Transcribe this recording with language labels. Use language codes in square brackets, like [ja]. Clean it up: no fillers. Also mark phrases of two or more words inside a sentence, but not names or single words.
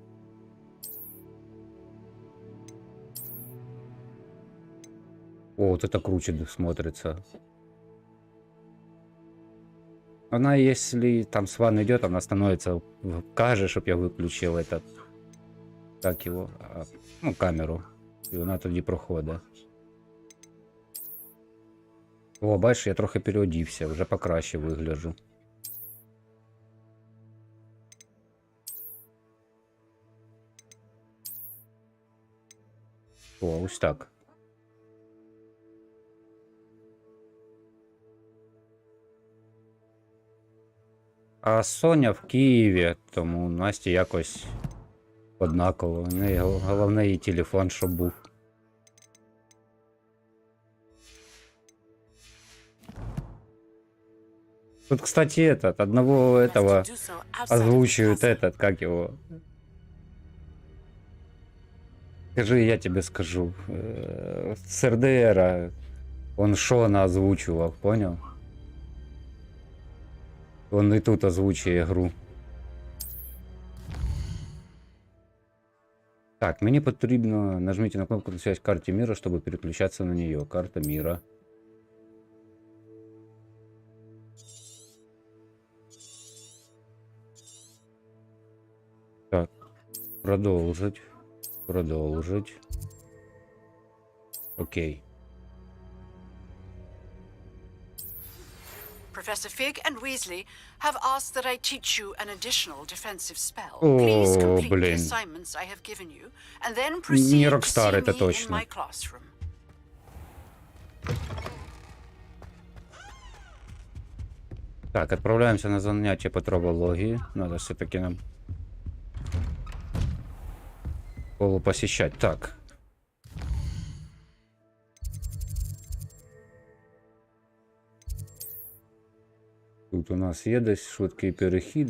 [ru] О, вот это круче смотрится. Она, если там сван идет, она становится каже, чтоб я выключил этот, как его, ну, камеру. [uk] І вона тоді проходить. О, бачиш, я трохи переодівся, вже покраще вигляджу. О, ось так. А Соня в Києві, тому Насті якось однаково. У неї головне її телефон, щоб був. Тут, [ru] кстати, одного этого озвучивают как его. Скажи, я тебе скажу. С РДР он Шона озвучивал, понял? Он и тут [uk] озвучує гру. [ru] Так, [uk] мені потрібно [ru] нажмите на кнопку на связь карте мира, чтобы переключаться на нее. Карта мира. Так, продолжить. Продолжить. Окей. [en] Professor Fig and Weasley have asked that I teach you an additional defensive spell. [ru] О, [en] Please complete the [ru] блин. [en] assignments I have given you, and then [ru] Не [en] proceed to [ru] Рокстар, [en] see [ru] это [en] me in [ru] точно. [en] my classroom. [ru] Так, отправляемся на занятие по травологии. Надо все-таки нам школу посещать. Так. [uk] Тут у нас є десь швидкий перехід.